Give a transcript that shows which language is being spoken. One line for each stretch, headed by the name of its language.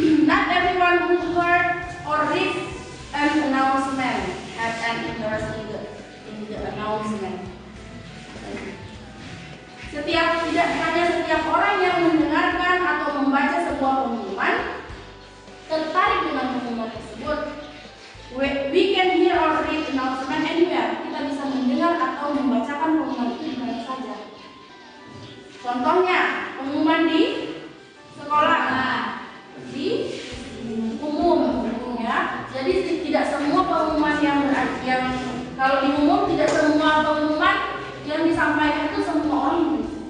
English: Not everyone who heard or read an announcement had an interest in the announcement.
Indonesian: Tidak hanya setiap orang yang mendengarkan atau membaca sebuah pengumuman tertarik dengan pengumuman tersebut.
English: We can hear or read announcement anywhere.
Indonesian: Kita bisa mendengar atau membacakan pengumuman itu di mana saja. Contohnya, pengumuman di sekolah, di umum, ya. Jadi tidak semua pengumuman yang kalau di umum tidak semua pengumuman yang disampaikan itu semua orang.